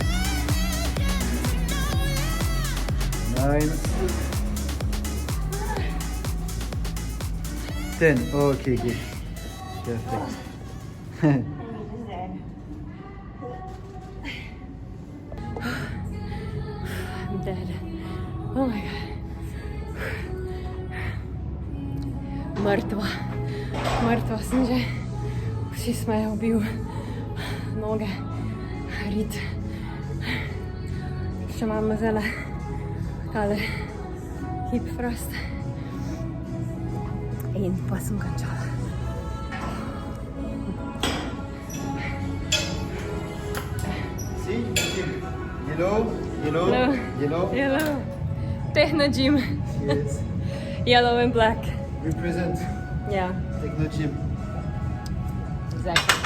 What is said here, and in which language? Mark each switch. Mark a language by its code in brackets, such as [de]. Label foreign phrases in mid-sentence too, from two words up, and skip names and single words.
[en] 9, 10, okay, good. Perfect. I'm dead. Oh my god. [sl] Mrtva. Mrtva sem že. Vsi smo jo ubil. Noge, rit. Še imam zele tale [en] hip thrust. [sl] In pa sem končala. [en] See, yellow, Yellow. No. Yellow. Yellow. Techno gym. Yes. Yellow and black. Represent Yeah, Techno Gym. exactly.